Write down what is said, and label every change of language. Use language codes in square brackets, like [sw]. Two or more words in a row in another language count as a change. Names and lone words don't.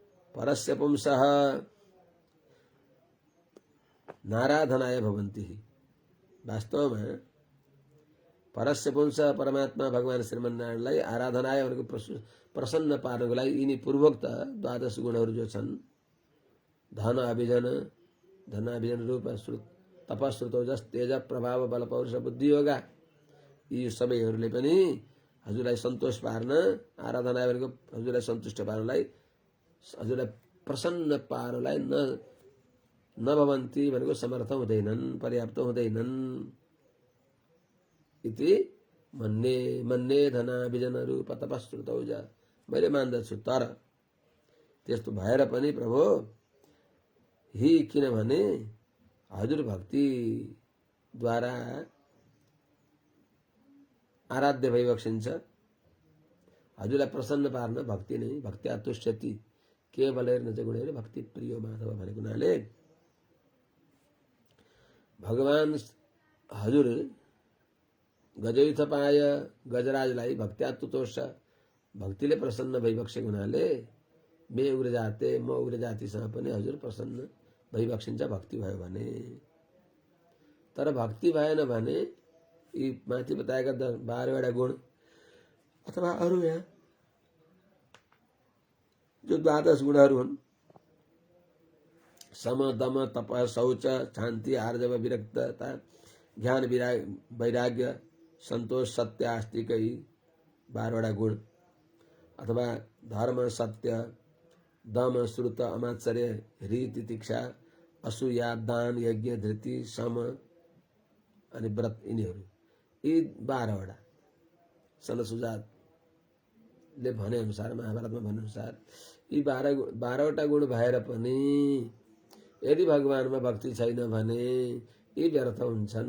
[sa] परस्य पुंसः नाराधनाय भवन्ति। [ne] वास्तव में [sa] परस्य पुंसः [ne] परमात्मा भगवान श्रीमन्नारायणलाई आराधनाय उनको प्रसन्न पार्नको लागि यिनी पूर्वोक्त द्वादश गुणहरू जो छन्, धन अभिजन रूप तपश्रुत ओजस तेज प्रभाव बल पौरुष बुद्धि योगा, यी सबैहरूले पनि हजुरलाई सन्तोष पार्न, आराधना भनेको हजुरलाई सन्तुष्ट पार्नलाई, हजुरलाई प्रसन्न पार्नलाई नभवन्ती भनेको समर्थ हुँदैनन्, पर्याप्त हुँदैनन्। [sa] इति मन्ने धनाभिजन रूप तपस्रुत ओजस, [ne] मैले मान्दछु। तर त्यस्तो भएर पनि प्रभु ही, किनभने हजुर भक्ति द्वारा आराध्य भइबक्सिन्छ। हजुरलाई प्रसन्न पार्न भक्ति नै, [sa] भक्त्या तुष्यति केवलैर्न च गुणैर भक्ति प्रियो माधव [ne] भनेको हुनाले भगवान हजुर गजयुथपाय गजराजलाई [sa] भक्त्या तुतोष, [ne] भक्तिले प्रसन्न भइबक्सेको हुनाले [sa] मे उग्र जाते, [ne] म उग्र जातिसँग पनि हजुर प्रसन्न भइबक्सिन्छ भक्ति भयो भने। तर भक्ति भएन भने यी माथि बताएका 12वटा गुण अथवा अरू यहाँ जो 12 गुणहरू हुन्, सम दम तप शौच शान्ति आर्जव विरक्तता ज्ञान वैराग्य सन्तोष सत्य आस्तिक, 12वटा गुण, अथवा धर्म सत्य दम श्रुत अमात्सर्य रीति तितिक्षा असूया दान यज्ञ धृति सम अनि व्रत, यिनीहरू यी 12वटा सनसुजातले भने अनुसार, महाभारतमा भने अनुसार यी 12वटा गुण भएर पनि यदि भगवानमा भक्ति छैन भने यी व्यर्थ हुन्छन्।